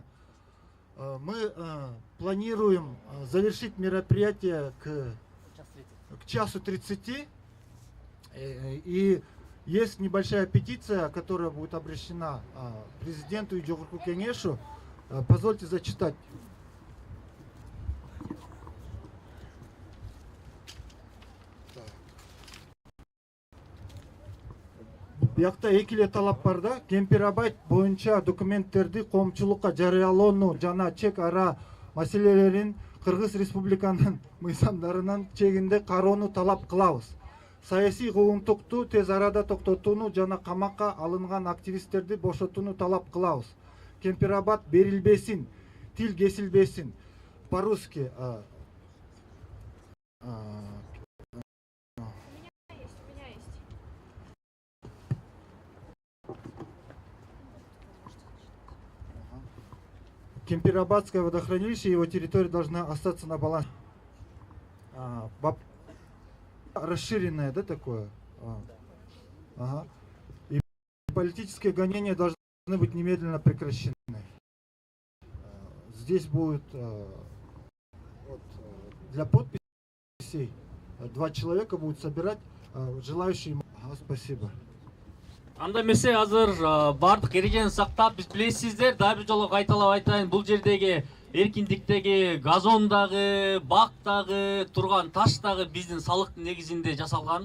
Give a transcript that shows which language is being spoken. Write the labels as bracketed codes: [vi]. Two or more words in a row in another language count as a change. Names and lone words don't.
[ru] Мы планируем завершить мероприятие к часу 30. И есть небольшая петиция, которая будет обращена президенту и Жогорку Кеңешу. Позвольте зачитать. [ky] Бияқта эки эле талап бар да, Кемпирабад боюнча документтерди коомчулукка жарыялоону жана чек ара маселелерин Кыргыз Республиканын мыйзамдарынын чегинде кароону талап кылабыз. Саясий куугунтукту тез арада токтотууну жана камакка алынган активисттерди бошотууну талап кылабыз. Кемпирабад берилбесин, тил кесилбесин. [ru] По-русски. Кемпирабадское водохранилище и его территория должна остаться на балансе. расширенное, да, такое? Ага. И политические гонения должны быть немедленно прекращены. Здесь будет для подписей 2 человека будут собирать, желающие. Спасибо. [ky] Анда эмесе азыр бардык эрежени сактап, биз билесиздер, дагы бир жолу кайталап айтайын, бул жердеги эркиндиктеги, газондагы, бактагы, турган таштагы биздин салыктын негизинде жасалган.